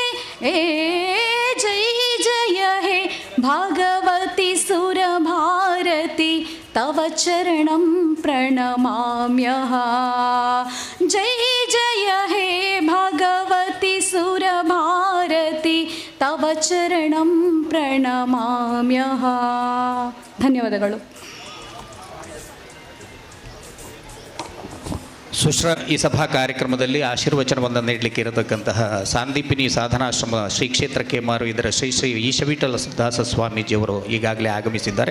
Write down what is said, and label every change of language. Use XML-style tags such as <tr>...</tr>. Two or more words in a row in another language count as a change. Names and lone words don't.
<sa>ಜೈ ಜಯ ಹೇ ಭಗವತಿ ಸುರಭಾರತಿ ತವ ಚರಣಂ ಪ್ರಣಮಾಮ್ಯಃ. ಜೈ ಜಯ ಹೇ ಭಗವತಿ ಸುರಭಾರತಿ ತವ ಚರಣಂ ಪ್ರಣಮಾಮ್ಯಃ.</sa> <kn>ಧನ್ಯವಾದಗಳು. ಸುಶ್ರ ಈ ಸಭಾ ಕಾರ್ಯಕ್ರಮದಲ್ಲಿ ಆಶೀರ್ವಚನವನ್ನು ನೀಡಲಿಕ್ಕೆ ಇರತಕ್ಕಂತಹ ಸಾಂದೀಪಿನಿ ಸಾಧನಾಶ್ರಮ ಶ್ರೀ ಕ್ಷೇತ್ರ ಕೇಮಾರು ಇದರ ಶ್ರೀ ಶ್ರೀ ಈಶವಿಠಲ ದಾಸ ಸ್ವಾಮೀಜಿಯವರು ಈಗಾಗಲೇ ಆಗಮಿಸಿದ್ದಾರೆ.</kn>